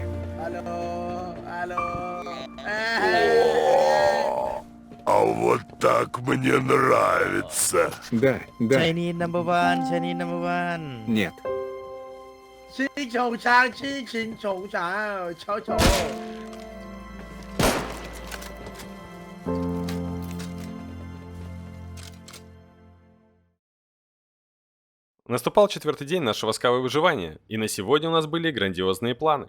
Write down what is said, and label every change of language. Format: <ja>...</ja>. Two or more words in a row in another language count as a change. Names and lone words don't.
<ru>Алло, алло. О, а вот так мне нравится. Да, да,</ru> <en>Chinese number one, Chinese number one.</en> <ru>нет. 吃球场，吃群球场，球球。 Наступал 4-й день нашего скавы выживания, и на сегодня у нас были грандиозные планы.</ru>